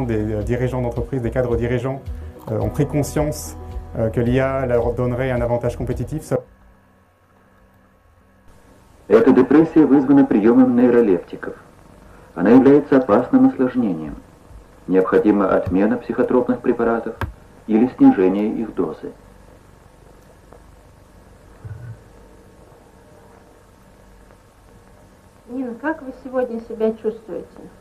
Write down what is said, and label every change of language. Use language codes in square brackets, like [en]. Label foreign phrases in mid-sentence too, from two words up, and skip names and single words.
[fr] des dirigeants d'entreprise, des cadres dirigeants, ont pris conscience que l'IA leur donnerait un avantage compétitif. [ru] Эта депрессия вызвана приемом нейролептиков. Она является опасным осложнением. Необходима отмена психотропных препаратов или снижение их дозы. Нина, как вы сегодня себя чувствуете?